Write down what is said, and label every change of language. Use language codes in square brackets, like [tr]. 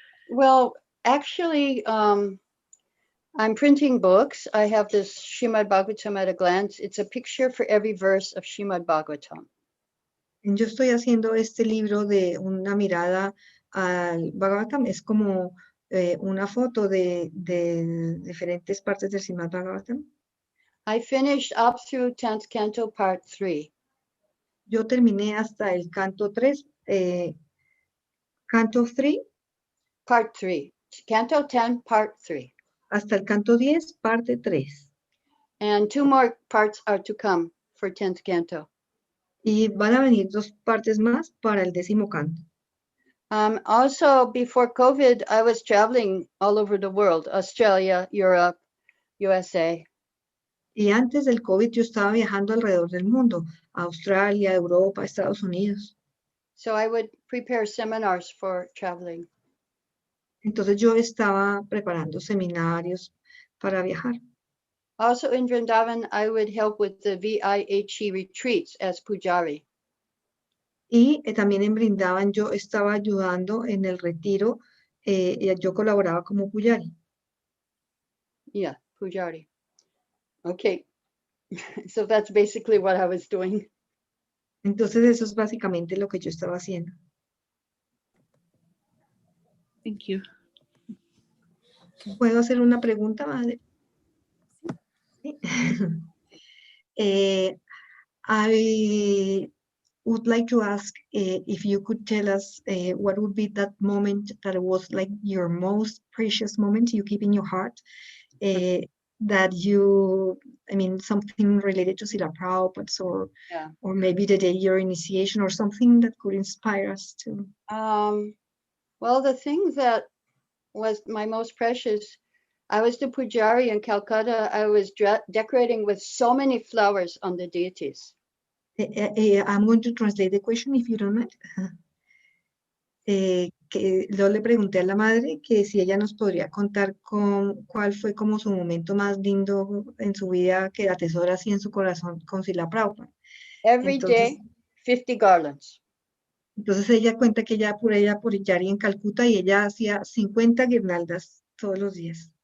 [en] Well, actually, I'm printing books. I have this Srimad-Bhagavatam at a glance. It's a picture for every verse of Srimad-Bhagavatam. [es] Yo estoy haciendo este libro de una mirada al Bhagavatam. Es como una foto de diferentes partes del Srimad-Bhagavatam. [en] I finished up through 10th canto part 3. [es] Yo terminé hasta el canto 3, canto 3, [en] Part 3. Canto 10, part 3. [es] hasta el canto 10, parte 3. [en] And 2 more parts are to come for 10th canto. [es] Y van a venir 2 partes más para el 10º canto. [en] Also, before COVID, I was traveling all over the world, Australia, Europe, USA. [es] Y antes del COVID yo estaba viajando alrededor del mundo, a Australia, Europa, Estados Unidos. [en] So I would prepare seminars for traveling. [es] Entonces yo estaba preparando seminarios para viajar. [en] Also in Vrindavan, I would help with the VIHE retreats as pujari. [es] Y también en Brindavan yo estaba ayudando en el retiro, yo colaboraba como pujari. [en] Yeah, pujari. Okay. So that's basically what I was doing. [es] Entonces eso es básicamente lo que yo estaba haciendo. [en] Thank you. [es] ¿Puedo hacer una pregunta, madre? Sí. [en] I would like to ask if you could tell us what would be that moment that was like your most precious moment you keep in your heart, that you, I mean, something related to Srila Prabhupada or maybe the day your initiation or something that could inspire us to. Well, the thing that was my most precious, I was the pujari in Calcutta. I was decorating with so many flowers on the deities. I'm going to translate the question if you don't mind. [es] Que yo le pregunté a la madre que si ella nos podría contar cuál fue como su momento más lindo en su vida que atesora así en su corazón con Srila Prabhupada. [en] Every day, 50 garlands. [es] Entonces ella cuenta que ella por Yari en Calcuta y ella hacía 50 guirnaldas todos los días.